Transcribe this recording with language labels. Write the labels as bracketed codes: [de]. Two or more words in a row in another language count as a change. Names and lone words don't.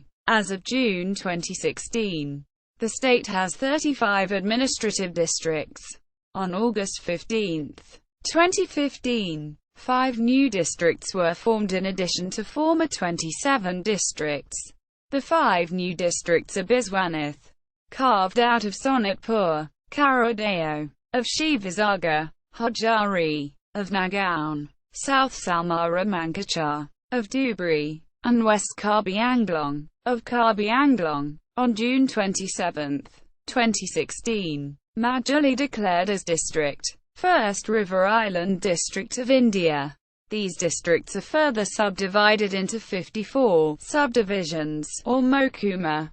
[en] As of June 2016, the state has 35 administrative districts. On August 15, 2015, 5 new districts were formed in addition to former 27 districts. The 5 new districts are Biswanath, carved out of Sonitpur; Karodeo, of Shivasagar; Hajari, of Nagaon; South Salmara Mankachar, of Dhubri; and West Karbi Anglong, of Karbi Anglong. On June 27, 2016, Majuli declared as district, first river island district of India. These districts are further subdivided into 54 subdivisions, or mohkuma.